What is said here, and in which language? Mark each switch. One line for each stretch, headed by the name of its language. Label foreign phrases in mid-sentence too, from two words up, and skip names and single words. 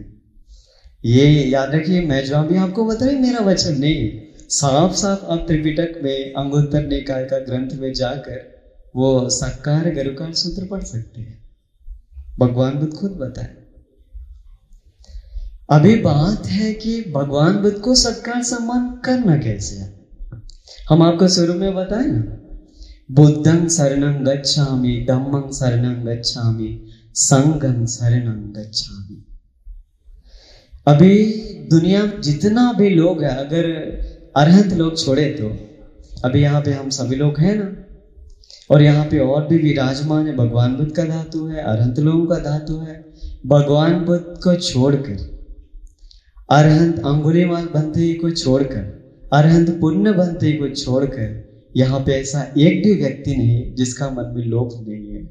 Hindi: ये याद रखिए, मैं जो अभी आपको बता रही मेरा वचन नहीं, साफ साफ आप त्रिपिटक में अंगुत्तर निकाय का ग्रंथ में जाकर वो सक्कार गरुकार सूत्र पढ़ सकते हैं। भगवान बुद्ध खुद बताए। अभी बात है कि भगवान बुद्ध को सत्कार सम्मान करना कैसे है। हम आपको शुरू में बताए ना,
Pali: बुद्धं शरणं गच्छामि, धम्मं शरणं गच्छामि, संघं शरणं गच्छामि।
Hindi: अभी दुनिया में जितना भी लोग है, अगर अरहंत लोग छोड़े तो अभी यहाँ पे हम सभी लोग हैं ना, और यहाँ पे और भी विराजमान है। भगवान बुद्ध का धातु है, अरहंत लोगों का धातु है। भगवान बुद्ध को छोड़कर, अरहंत अंगुलीमाल बंधे को छोड़कर, अरहंत पुण्य बंधे को छोड़कर यहाँ पे ऐसा एक भी व्यक्ति नहीं जिसका मन में लोभ नहीं है।